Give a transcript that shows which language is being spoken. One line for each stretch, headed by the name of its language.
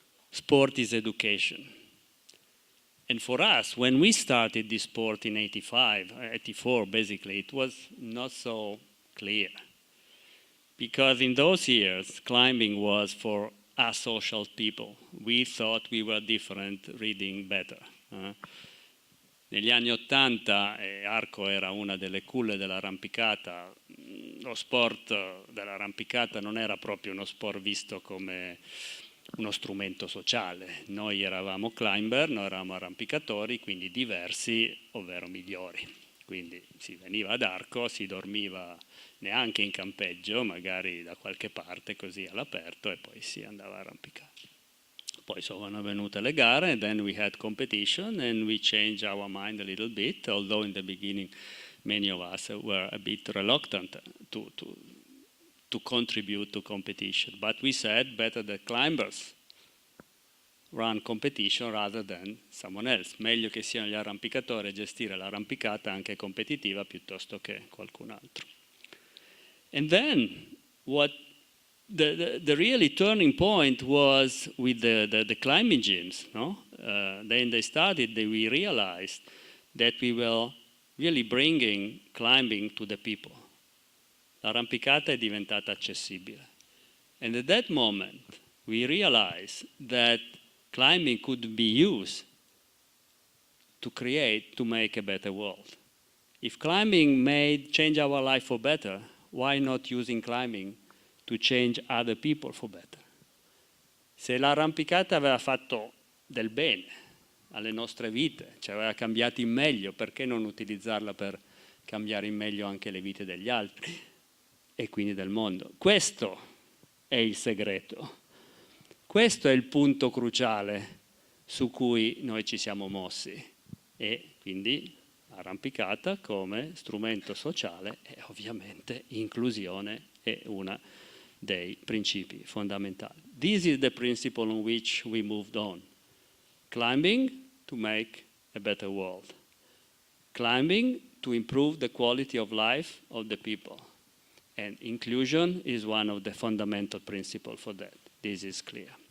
English: Sport is education. And for us, when we started this sport in 84 basically, it was not so clear. Because in those years, climbing was for asocial people. We thought we were different, reading better.
Italian: Negli anni '80 Arco era una delle culle dell'arrampicata. lo sport dell'arrampicata non era proprio uno sport visto come uno strumento sociale. Noi eravamo climber, noi eravamo arrampicatori, quindi diversi, ovvero migliori. Quindi si veniva ad Arco, si dormiva neanche in campeggio, magari da qualche parte così all'aperto, e poi si andava a arrampicare. Poi sono venute le gare,
English: and then we had competition, and we changed our mind a little bit, although in the beginning many of us were a bit reluctant to contribute to competition. But we said better the climbers run competition rather than someone else.
Italian: Meglio che siano gli arrampicatori a gestire l'arrampicata anche competitiva piuttosto che qualcun altro.
English: And then what the really turning point was with the climbing gyms. No? Then they started, we realized that we were really bringing climbing to the people.
Italian: L'arrampicata è diventata accessibile.
English: And at that moment, we realized that climbing could be used to make a better world. If climbing change our life for better, why not using climbing to change other people for better?
Italian: Se l'arrampicata aveva fatto del bene alle nostre vite, ci aveva cambiati in meglio, perché non utilizzarla per cambiare in meglio anche le vite degli altri e quindi del mondo? Questo è il segreto, questo è il punto cruciale su cui noi ci siamo mossi, e quindi arrampicata come strumento sociale e ovviamente inclusione è una dei principi fondamentali.
English: This is the principle on which we moved on. Climbing to make a better world. Climbing to improve the quality of life of the people. And inclusion is one of the fundamental principles for that. This is clear.